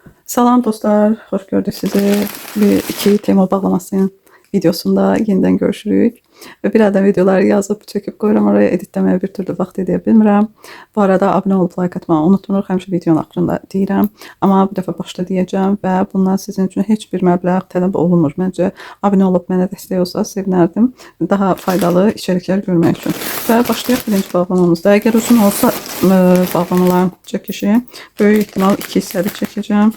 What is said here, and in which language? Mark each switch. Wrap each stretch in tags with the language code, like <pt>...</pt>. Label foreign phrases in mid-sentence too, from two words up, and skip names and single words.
<az>Salam dostlar, xoş gördük sizi.</az> <tr>Bir iki tema bağlaması videosunda yeniden görüşürük. Ve bir adam videoları yazıp çekip koyuram oraya editlemeye bir türlü</tr> <az>vaxt edə bilmirəm. Bu arada abone olup like atmağı unutmuruq. Həmişə videonun axırında deyirəm. Amma bu dəfə başda deyəcəm və bundan sizin üçün heç bir məbləğ tələb olunmur. Məncə abone olup mənə dəstək olsa sevinərdim. Daha faydalı içerikler görmək üçün. Və başlayaq birinci bağlamamızda. Əgər uzun olsa bağlamaların çəkişi böyük ihtimal 2 hissəli çəkəcəm.</az>